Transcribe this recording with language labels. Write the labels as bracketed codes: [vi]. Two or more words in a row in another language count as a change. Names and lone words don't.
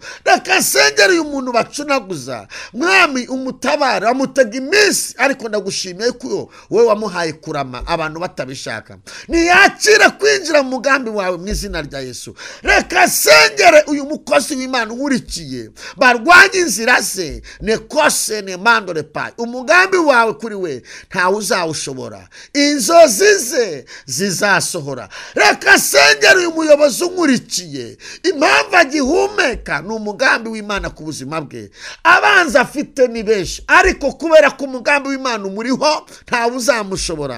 [rw] Reka sengere uyu muntu bacunaguza, mwami umutabara, amutega iminsi, ariko ndagushimiye ko wowe wamuhaye kurama abantu batabishaka. Niyakire kwinjira mu mugambi wawe mu izina rya Yesu. Reka sengere uyu mukozi w'Imana nkurikiye, barwanye inzira ze, nekose ne mandore pa. Umugambi wawe kuri we ntawe uzawushobora, inzozi ze zizasohora. Reka sengere uyu muyobozi nkurikiye, impamvu agihumeka ni umugambi w'Imana ku buzima bwe. Abanza afite ni benshi, ariko kubera ko umugambi w'Imana umuriho ntawe uzamushobora.